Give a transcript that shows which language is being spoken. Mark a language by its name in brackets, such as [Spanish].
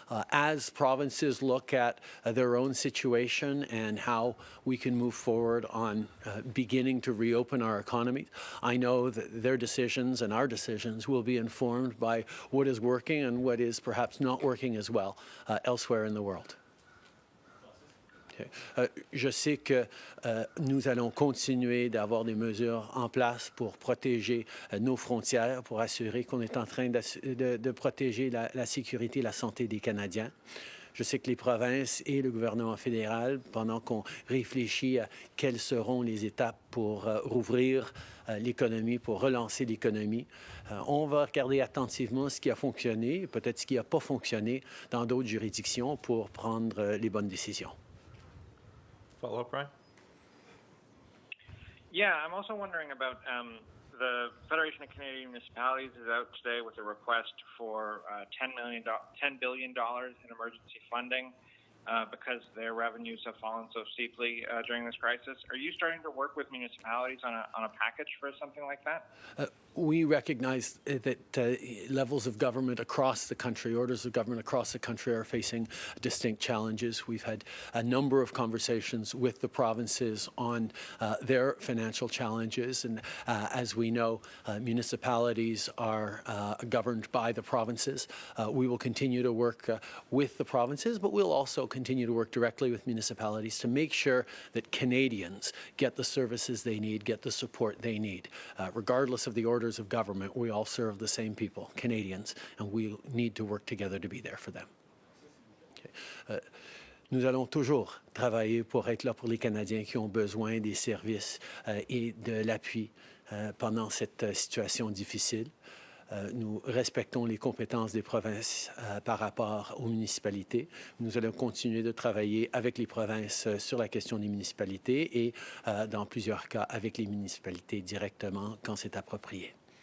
[English] As provinces look at their own situation and how we can move forward on beginning to reopen our economy, I know that their decisions and our decisions will be informed by what is working and what is perhaps not working as well elsewhere in the world. [French] Je sais que nous allons continuer d'avoir des mesures en place pour protéger nos frontières, pour assurer qu'on est en train de protéger la sécurité et la santé des Canadiens. Je sais que les provinces et le gouvernement fédéral, pendant qu'on réfléchit à quelles seront les étapes pour rouvrir l'économie, pour relancer l'économie, on va regarder attentivement ce qui a fonctionné et peut-être ce qui n'a pas fonctionné dans d'autres juridictions pour prendre les bonnes décisions. [English] Follow-up, Brian? Yeah, I'm also wondering about the Federation of Canadian Municipalities is out today with a request for $10 billion in emergency funding because their revenues have fallen so steeply during this crisis. Are you starting to work with municipalities on a package for something like that? We recognize that levels of government across the country, orders of government across the country are facing distinct challenges. We've had a number of conversations with the provinces on their financial challenges. And as we know, municipalities are governed by the provinces. We will continue to work with the provinces, but we'll also continue to work directly with municipalities to make sure that Canadians get the services they need, get the support they need. Regardless of the orders of government, we all serve the same people, Canadians, and we need to work together to be there for them. Okay. [French] Nous allons toujours travailler pour être là pour les Canadiens qui ont besoin des services et de l'appui pendant cette situation difficile. Nous respectons les compétences des provinces par rapport aux municipalités. Nous allons continuer de travailler avec les provinces sur la question des municipalités et, dans plusieurs cas, avec les municipalités directement quand c'est approprié.